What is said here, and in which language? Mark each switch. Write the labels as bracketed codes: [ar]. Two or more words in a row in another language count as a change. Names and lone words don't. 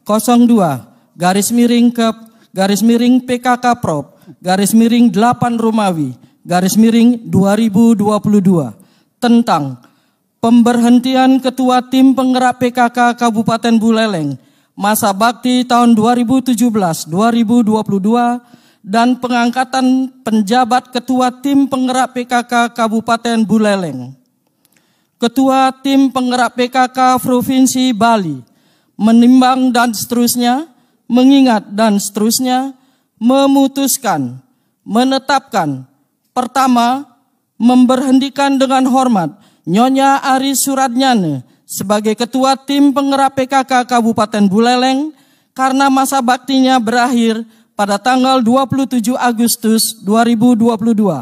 [id] 02/PKK Prop /8 Romawi /2022 tentang pemberhentian Ketua Tim Penggerak PKK Kabupaten Buleleng masa bakti tahun 2017-2022 dan pengangkatan penjabat Ketua Tim Penggerak PKK Kabupaten Buleleng. Ketua Tim Penggerak PKK Provinsi Bali menimbang dan seterusnya, mengingat dan seterusnya, memutuskan, menetapkan, pertama, memberhentikan dengan hormat Nyonya Ari Suratnyane sebagai Ketua Tim Penggerak PKK Kabupaten Buleleng karena masa baktinya berakhir pada tanggal 27 Agustus 2022.